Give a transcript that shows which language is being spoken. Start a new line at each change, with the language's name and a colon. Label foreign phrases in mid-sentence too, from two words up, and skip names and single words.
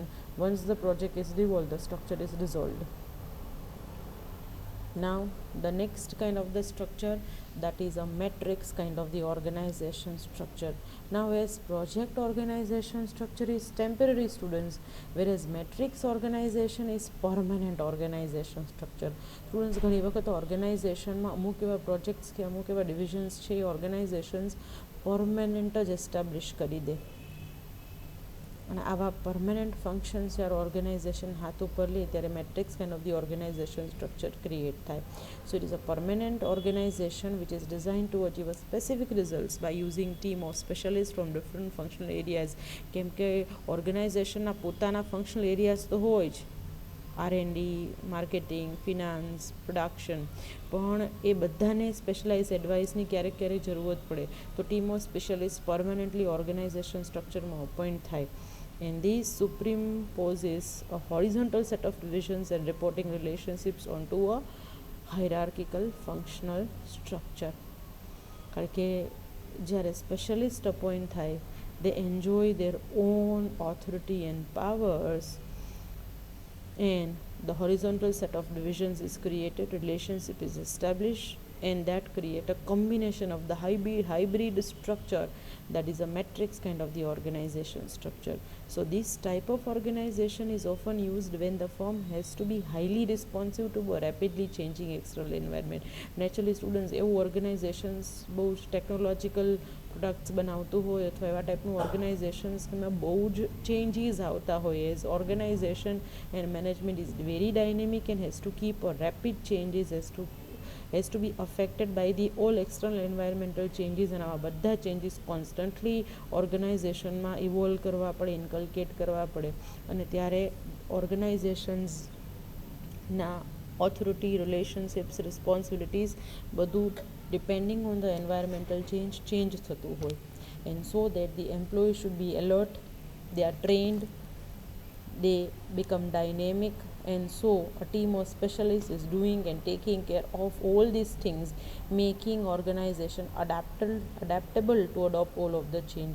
English: Once the project is dissolved, the structure is dissolved. Now the next kind of the structure, that is a matrix kind of the organization structure. Now as project organization structure is temporary, students, whereas matrix organization is permanent organization structure. Students,
Gujarati: ઘણી વખત ઓર્ગેનાઇઝેશનમાં અમુક એવા પ્રોજેક્ટ્સ કે અમુક એવા ડિવિઝન્સ છે, એ ઓર્ગેનાઇઝેશન્સ પરમેનન્ટ જ એસ્ટાબ્લિશ કરી દે. અને આવા પરમેનન્ટ ફંક્શન્સ જ્યારે ઓર્ગેનાઇઝેશન હાથ ઉપર લે ત્યારે
English: matrix kind of the organization structure
Gujarati: ક્રિએટ થાય.
English: so it is a permanent organization which is design to achieve a specific results by using team of specialist from different functional areas.
Gujarati: કેમ કે ઓર્ગેનાઇઝેશનના પોતાના ફંક્શનલ એરિયાઝ તો હોય જ, R&D, માર્કેટિંગ, ફિનાન્સ, પ્રોડક્શન, પણ એ બધાને સ્પેશિયલાઇઝ એડવાઇસની ક્યારેક ક્યારેક જરૂરત પડે તો
English: team of specialist
Gujarati: પરમનન્ટલી ઓર્ગેનાઇઝેશન સ્ટ્રક્ચરમાં અપોઇન્ટ થાય.
English: And this superimposes a horizontal set of divisions and reporting relationships onto a hierarchical functional structure.
Gujarati: કારણ કે જ્યારે સ્પેશિયલિસ્ટ અપોઇન્ટ થાય,
English: they enjoy their own authority and powers, and the horizontal set of divisions is created, relationship is established, and that create a combination of the hybrid structure, that is a matrix kind of the organization structure. So this type of organization is often used when the firm has to be highly responsive to a rapidly changing external environment. Naturally students,
Gujarati: એવું organizations બહુ ટેકનોલોજીકલ પ્રોડક્ટ્સ બનાવતું હોય અથવા એવા ટાઈપનું ઓર્ગેનાઇઝેશન્સમાં બહુ જ ચેન્જીસ આવતા હોય.
English: as organization and management is very dynamic and has to keep a rapid changes, has to be affected by the all external environmental changes,
Gujarati: અને આવા બધા ચેન્જીસ કોન્સ્ટન્ટલી ઓર્ગેનાઇઝેશનમાં ઇવોલ્વ કરવા પડે, ઇન્કલ્કેટ કરવા પડે. અને ત્યારે ઓર્ગેનાઇઝેશન્સના
English: authority, relationships, responsibilities
Gujarati: બધું
English: depending on the environmental change
Gujarati: થતું હોય.
English: And so that the employees should be alert, they are trained, they become dynamic, and so a team of specialists is doing and taking care of all these things, making organization adaptable to adopt all of the changes.